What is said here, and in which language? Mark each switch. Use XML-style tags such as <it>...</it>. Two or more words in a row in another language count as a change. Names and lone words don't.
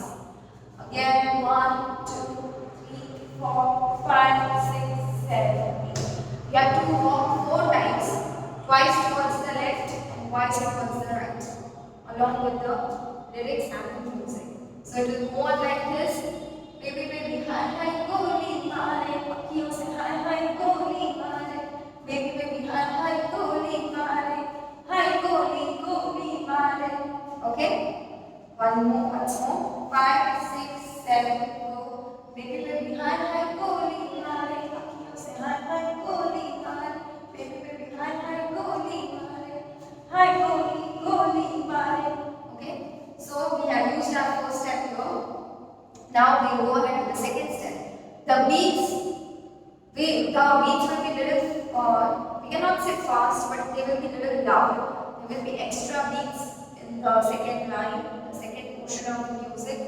<en>Again, 1, 2, 3, 4, 5, 6, 7, 8. You have to walk 4 times, twice towards the left and twice towards the right, along with the lyrics and the music. So it will go on like this: baby baby</en> <hi>ही ही गोली मारे, अँखियों से ही ही गोली मारे,</hi> <en>baby baby</en> <hi>ही ही गोली मारे, ही गोली मारे.</hi> <en>Okay? Once more. 5, 6, 7, go. Baby baby</en> <hi>ही ही गोली मारे, अँखियों से ही ही गोली मारे,</hi> <en>baby baby</en> <hi>ही ही गोली मारे, ही गोली मारे. Okay?</hi> <en>So we have used our first step here. Now we go ahead with the second step. The beats will be little, we cannot say fast, but they will be little loud. There will be extra beats in the second line, the second portion of the music.</en>